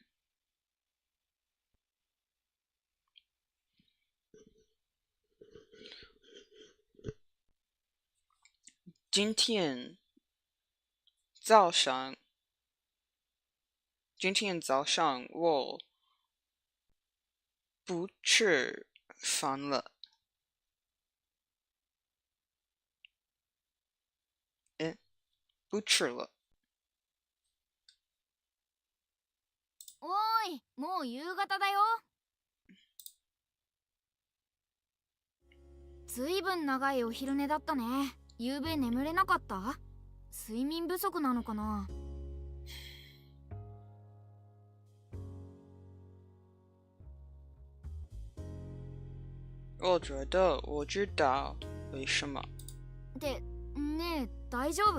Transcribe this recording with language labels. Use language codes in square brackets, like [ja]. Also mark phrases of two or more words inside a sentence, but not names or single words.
[zh] 今天早上我不吃饭了。不吃了。 [ja] おーい、もう夕方だよ。ずいぶん長いお昼寝だったね。夕べ眠れなかった？睡眠不足なのかな？ [zh] 我觉得我知道为什么。 [ja] ってねえ、大丈夫？